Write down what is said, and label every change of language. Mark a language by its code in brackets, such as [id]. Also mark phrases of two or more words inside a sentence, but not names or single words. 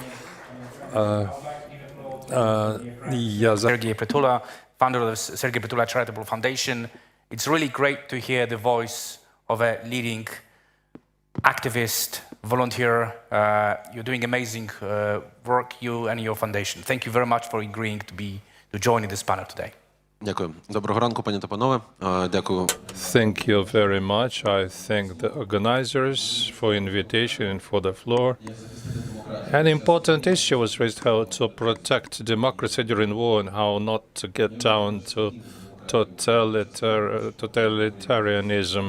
[en] Sergei Petula, founder of the Sergei Petula Charitable Foundation. It's really great to hear the voice of a leading activist, volunteer. You're doing amazing work, you and your foundation. Thank you very much for agreeing to join in this panel today. [uk] Дякую. Доброго ранку, пані та панове. Дякую. [en] Thank you very much. I thank the organizers for invitation and for the floor. An important issue was raised: how to protect democracy during war and how not to get down to totalitarianism.